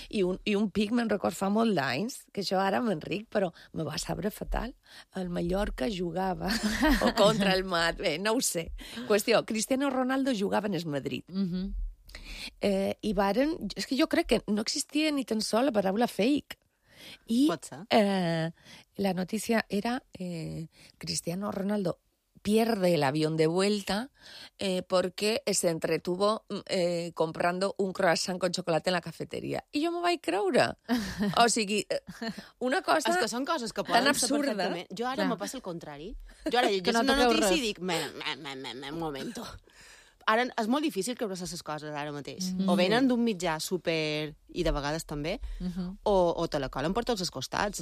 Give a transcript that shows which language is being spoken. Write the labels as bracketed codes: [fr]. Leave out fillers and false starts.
[ca] I un pic, me'n record, fa molt d'anys, que això ara m'enric, però me va sabre fatal. El Mallorca jugava o contra el bé, no ho sé. Qüestió, Cristiano Ronaldo jugava en el Madrid. Uh-huh. I varen... És que jo crec que no existia ni tan sol la paraula fake. I, pot ser. La notícia era [es] Cristiano Ronaldo pierde el avión de vuelta porque se entretuvo comprando un croissant con chocolate en la cafetería. [ca] I jo m'ho vaig creure. O sigui, una cosa... És que són coses que poden ser perfectament. Jo ara me passa el contrari. Jo ara llegeixo una notícia i dic... [es] Un momento. [ca] Ara és molt difícil creure aquestes coses ara mateix. Mm-hmm. O venen d'un mitjà super, i de vegades també, mm-hmm, o te la colen per tots els costats.